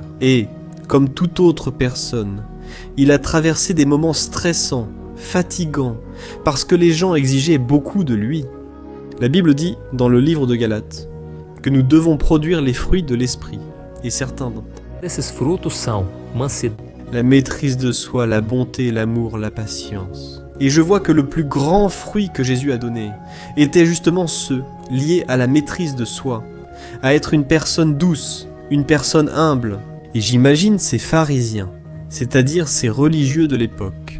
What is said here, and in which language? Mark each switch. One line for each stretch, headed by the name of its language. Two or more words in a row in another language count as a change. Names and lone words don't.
French: Et, comme toute autre personne, il a traversé des moments stressants, fatigants, parce que les gens exigeaient beaucoup de lui. La Bible dit, dans le livre de Galates, que nous devons produire les fruits de l'esprit, et certains d'entre eux.
Portuguese: Esses frutos são mansidão,
French: la maîtrise de soi, la bonté, l'amour, la patience. Et je vois que le plus grand fruit que Jésus a donné était justement ceux liés à la maîtrise de soi, à être une personne douce, une personne humble. Et j'imagine ces pharisiens, c'est-à-dire ces religieux de l'époque.